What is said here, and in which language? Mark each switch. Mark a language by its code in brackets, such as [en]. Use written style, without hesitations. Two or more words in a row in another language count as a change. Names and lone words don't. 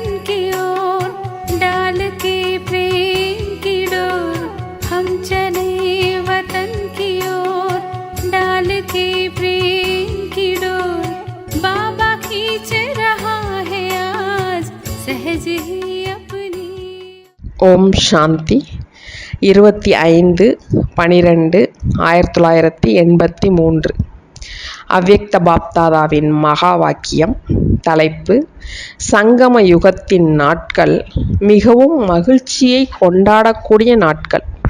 [hi] की ओर डाल के प्रेम की डोर। हम चले वतन की ओर डाल के प्रेम की डोर। बाबा खींच रहा है आज सहज ही अपनी। [ta] ஓம் சாந்தி 25/12/1983 அவ்யக்த பாப்தாதாவின் மகா வாக்கியம். தலைப்பு: சங்கம யுகத்தின் நாட்கள் மிகவும் மகிழ்ச்சியை கொண்டாடக்கூடிய நாட்கள்.